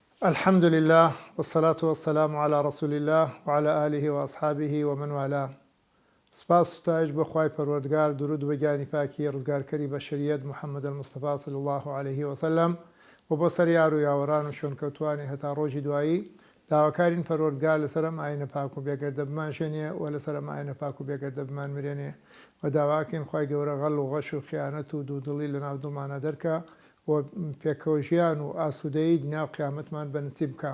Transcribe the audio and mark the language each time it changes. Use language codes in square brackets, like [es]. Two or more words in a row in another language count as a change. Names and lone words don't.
[ar] الحمد لله والصلاة والسلام على رسول الله وعلى آله وأصحابه ومن والاه. [ckb] سپاس و ستایش بۆ خوای پەروەردگار، درود و گیانی پاکی ڕزگارکەری بەشەریەت محەممەد المستەفا [ar] صلی الله عليه وسلم [ckb] و بۆ سەر یار و یاوەڕان و شوێنکەوتوانی هەتا ڕۆژی دوایی داواکارین پەروەردگار لەسەر ئەم ئاینە پاک و بێگەردە بمانشێنێ و لەسەر ئەم ئاینە پاک و بێگەردە بمان مرێنێ و داواکەین خوای گەورە غەڵ و غەش و خیانەت و دوودڵی لە ناو دڵمانە دەرکە و پێکەوەژیان و ئاسوودەیی دنیا و قیامەتمان بەنسیب بکە.